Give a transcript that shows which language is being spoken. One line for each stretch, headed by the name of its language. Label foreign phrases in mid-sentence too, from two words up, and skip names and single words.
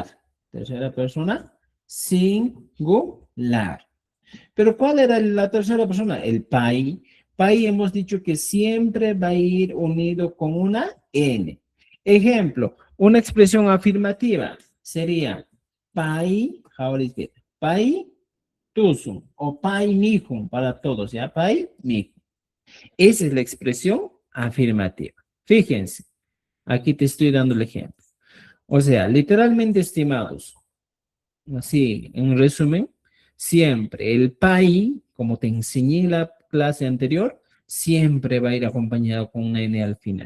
Spanish: Tercera persona singular. Pero ¿cuál era la tercera persona? El pai. Pai hemos dicho que siempre va a ir unido con una N. Ejemplo, una expresión afirmativa sería pai, ahora es
Quechua: pai tusum
Spanish: o
Quechua: pai mijum
Spanish: para todos, ¿ya?
Quechua: Pai mijum.
Spanish: Esa es la expresión afirmativa. Fíjense, aquí te estoy dando el ejemplo. O sea, literalmente, estimados, así, en resumen, siempre el pai, como te enseñé en la clase anterior, siempre va a ir acompañado con una N al final.